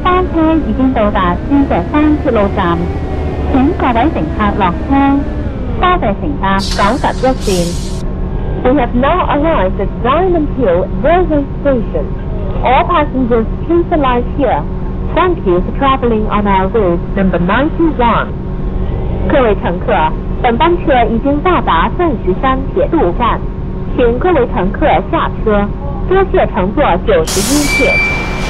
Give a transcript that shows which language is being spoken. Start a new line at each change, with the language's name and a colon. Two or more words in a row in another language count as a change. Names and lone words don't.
Cantonese: 班車已經到達鑽石山鐵路站，請各位乘客落車。多謝乘搭91 線。
English: We have now arrived at Diamond Hill Railway Station. All passengers please alight here. Thank you for traveling on our route number 91.
Cantonese: 各位乘客，本班車已經到達鑽石山鐵路站，請各位乘客下車。多謝乘坐91線。